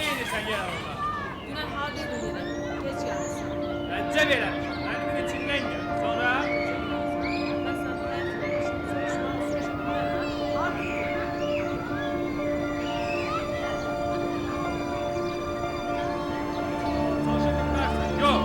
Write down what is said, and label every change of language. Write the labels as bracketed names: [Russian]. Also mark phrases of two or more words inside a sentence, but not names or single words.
[Turkish] Sen gel Allah. [Azerbaijani] Dünən harda idin yenə? Gec gəlmişsən. [Turkish] Bence verelim. Benim içinden gel. [Azerbaijani] Sonra Mən sənə soruşmaq bilərəm. Harda idin? [Turkish] soruşabilirsin. Yok.